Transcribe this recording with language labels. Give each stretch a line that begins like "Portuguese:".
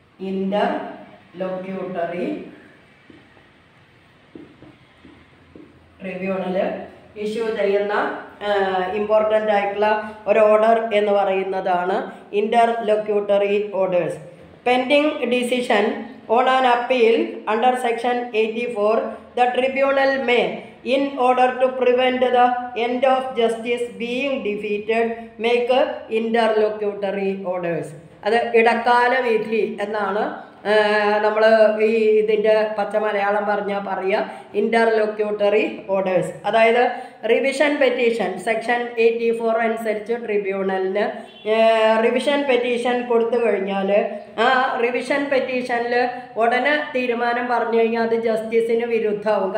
Malayalam: ഇന്റർലോക്യൂട്ടറി tribunal issue ചെയ്യുന്ന important ആയിട്ടുള്ള ഒരു ഓർഡർ എന്ന് പറയുന്നതാണ് ഇന്റർലോക്യൂട്ടറി orders.
English: Pending decision on an appeal under section 84, the tribunal may, in order to prevent the end of justice being defeated, make interlocutory orders.
Malayalam: അത് ഇടക്കാല വിധി എന്നാണ് നമ്മൾ ഈ ഇതിൻ്റെ പച്ച മലയാളം പറഞ്ഞാൽ പറയുക ഇൻ്റർലോക്യൂട്ടറി ഓർഡേഴ്സ്. അതായത് റിവിഷൻ പെറ്റീഷൻ സെക്ഷൻ 84 അനുസരിച്ച് ട്രിബ്യൂണലിന് റിവിഷൻ പെറ്റീഷൻ കൊടുത്തു കഴിഞ്ഞാൽ ആ റിവിഷൻ പെറ്റീഷനിൽ ഉടനെ തീരുമാനം പറഞ്ഞു കഴിഞ്ഞാൽ അത് ജസ്റ്റിസിന് വിരുദ്ധമാവും.